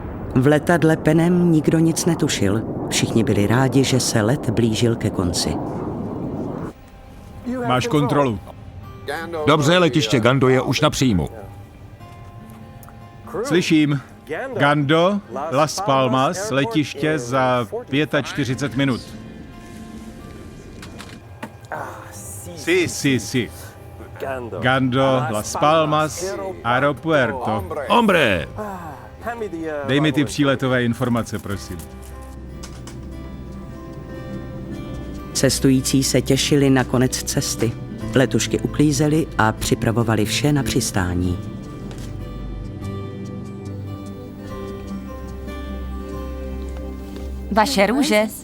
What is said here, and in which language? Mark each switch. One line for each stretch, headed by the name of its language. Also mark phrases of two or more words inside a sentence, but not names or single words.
Czech: V letadle Penem nikdo nic netušil. Všichni byli rádi, že se let blížil ke konci. Máš kontrolu. Dobře, letiště Gando je už na příjmu. Slyším. Gando, Las Palmas, letiště za 45 minut. Sí.
Spanish: Gando, Las Palmas, aeropuerto.
Czech: Hombre! Dej mi ty příletové informace, prosím. Cestující se těšili na konec cesty. Letušky uklízely a připravovali vše na přistání. Vaše růže.